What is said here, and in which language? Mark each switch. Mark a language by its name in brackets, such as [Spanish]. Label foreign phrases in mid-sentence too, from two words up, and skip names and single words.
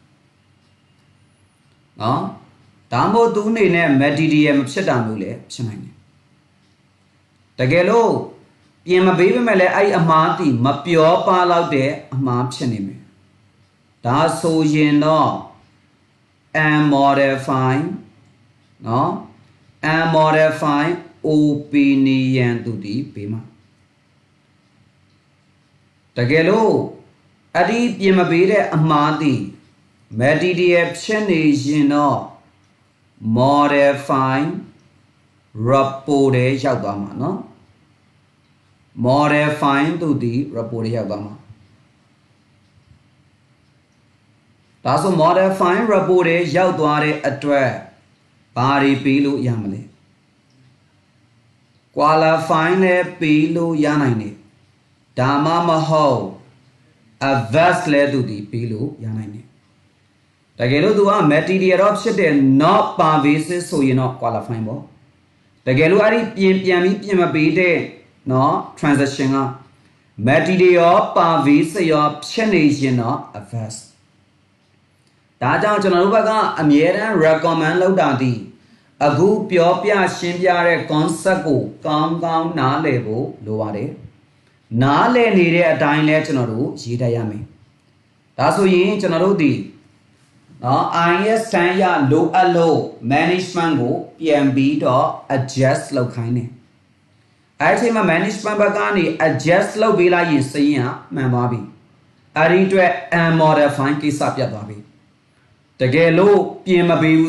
[Burmese] နော်ဒါမို့သူအနေနဲ့ material မဖြစ်တာမျိုးလည်းဖြစ်နိုင်တယ်တကယ်လို့ပြင်မပေးပေမဲ့လည်းအဲ့အမှားတီမပြောပါတော့တဲ့အမှားဖြစ်နေမယ်ဒါဆိုရင်တော့ unmodify နော် [English] unmodify opinion [Burmese] သူဒီပေးမှာတကယ်လို့အဲ့ဒီပြင်မပေးတဲ့အမှားတီ material ဖြစ်နေရင်တော့ [English] modify report [Burmese] တွေရောက်သွားမှာနော် modify သူဒီ report တွေရောက်သွားမှာဒါဆို [English] modify report [Burmese] တွေရောက်သွားတဲ့အတွက်ဘာတွေပေးလို့ရမလဲ qualify နဲ့ပေးလို့ရနိုင်တယ်ဒါမှမဟုတ် adverse လဲသူဒီပေးလို့ရနိုင်တယ်တကယ်လို့သူက material တော့ဖြစ်တယ် [English] not pervasive [Burmese] ဆိုရင်တော့ qualify ပေါ့တကယ်လို့အဲ့ဒီပြန်ပြီးပြင်မပေးတဲ့เนาะ transaction က [English] material pervasive [Burmese] ရောဖြစ်နေရင်တော့ adverse ဒါကြောင့်ကျွန်တော်တို့ဘက်ကအမြဲတမ်း recommend လုပ်တာဒီအခုပြောပြရှင်းပြတဲ့ concept ကိုကောင်းကောင်းနားလည်ဖို့လိုပါတယ်နားလည်နေတဲ့အ တိုင်းလဲကျွန်တော်တို့ရေးတတ်ရမယ်ဒါဆိုရင်ကျွန်တော်တို့ဒီနော် IS တန်းရလိုအပ်လို့ management ကိုပြန်ပြီးတော့ adjust လုပ်ခိုင်းတယ်အဲ့ဒီအချိန်မှာ management ဘက်ကနေ adjust လုပ်ပေးလိုက်ရင်စရင်ကမှန်သွားပြီအဲ့ဒီအတွက် unmodify ကိစ္စပြတ်သွားပြီတကယ်လို့ပြင်မပေး